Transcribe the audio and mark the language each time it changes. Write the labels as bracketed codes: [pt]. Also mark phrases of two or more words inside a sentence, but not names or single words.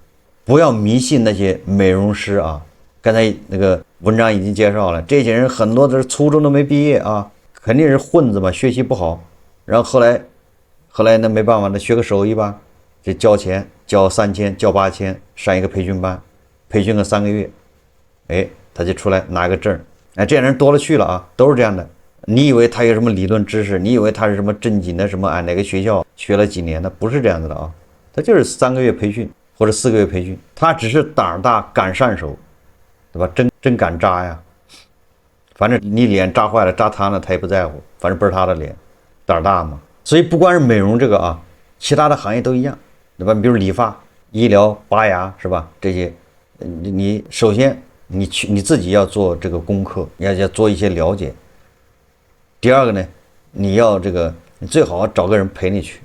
[zh] 不要迷信那些美容師啊！剛才那個文章已經介紹了，這些人很多都是初中都沒畢業啊，肯定是混子嘛，學習不好。然後後來那沒辦法，那學個手藝吧，就交錢，交3000，交8000，上一個培訓班，培訓個3個月，哎，他就出來拿個證， 哎，這樣人多了去了啊，都是這樣的。你以為他有什麼理論知識？你以為他是什麼正經的什么哪個學校學了幾年的？不是這樣子的啊，他就是3個月培訓或者4個月培訓，他只是膽大敢上手，對吧？真敢扎呀！反正你臉扎壞了、扎癱了，他也不在乎，反正不是他的臉，膽大嘛。所以不光是美容這個啊，其他的行業都一樣，對吧？比如理髮、醫療、拔牙，是吧？這些，你首先你自己要做這個功課，要做一些了解。第二個呢，你要你最好找個人陪你去。